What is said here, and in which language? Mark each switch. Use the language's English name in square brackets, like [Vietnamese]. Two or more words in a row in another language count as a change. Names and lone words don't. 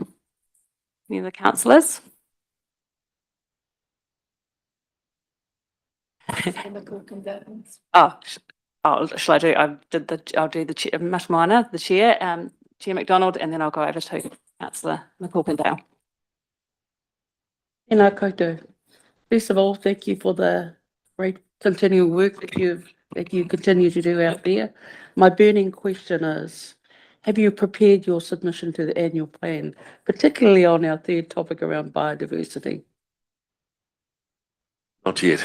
[English] Any of the councillors? Shall I do? I'll do the chair, Matamana, the chair, Chair McDonald, and then I'll go over to Councillor McCorkindale. [Māori] Tēnā koutou. [English] First of all, thank you for the great continual work that you continue to do out there. My burning question is, have you prepared your submission to the annual plan, particularly on our third topic around biodiversity? Not yet.